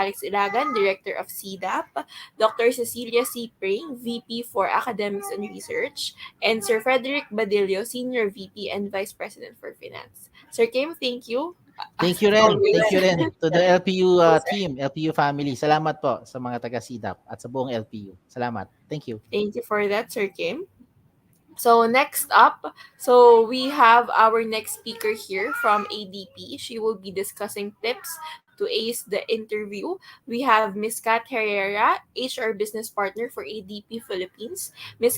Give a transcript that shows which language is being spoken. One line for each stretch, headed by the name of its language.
English: Alex Ilagan, Director of CDAP, Dr. Cecilia C. Pring, VP for Academics and Research, and Sir Frederick Badillo, Senior VP and Vice President for Finance. Sir Kim, thank you. Thank you rin. Thank you rin to the LPU team, LPU family.
Filipino: Salamat po sa mga taga-CDAP at sa buong LPU. Salamat.
English: Thank you. Thank you for that, Sir Kim. So next up, so we have our next speaker here from ADP. She will be discussing tips to ace the interview. We have Ms. Kat Herrera, HR business partner for ADP Philippines. Ms.